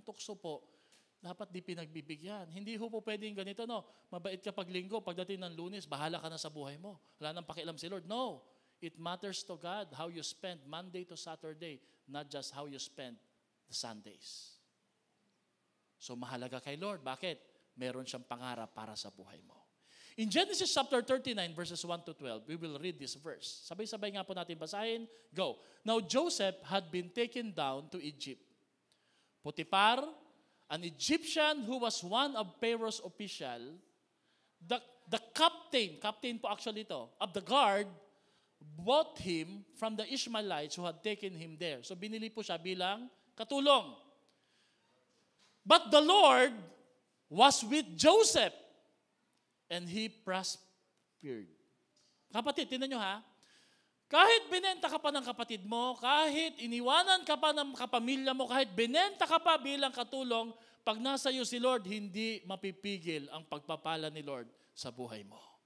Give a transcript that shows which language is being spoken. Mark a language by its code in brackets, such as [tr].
[tl] Ang tukso po, dapat di pinagbibigyan. Hindi po pwedeng ganito, no? Mabait ka pag linggo, pagdating ng Lunes, bahala ka na sa buhay mo. Wala nang pakialam si Lord. [en] No. It matters to God how you spend Monday to Saturday, not just how you spend the Sundays. [tl] So mahalaga kay Lord. Bakit? Meron siyang pangarap para sa buhay mo. [en] In Genesis chapter 39, verses 1 to 12, we will read this verse. [tl] Sabay-sabay nga po natin basahin. Go. [en] Now Joseph had been taken down to Egypt. Potiphar, an Egyptian who was one of Pharaoh's official, the captain po actually ito, of the guard, bought him from the Ishmaelites who had taken him there. [tl] So binili po siya bilang katulong. [en] But the Lord was with Joseph and he prospered. [tl] Kapatid, tingnan nyo ha. Kahit binenta ka pa ng kapatid mo, kahit iniwanan ka pa ng kapamilya mo, kahit binenta ka pa bilang katulong, pag nasa iyo si Lord, hindi mapipigil ang pagpapala ni Lord sa buhay mo.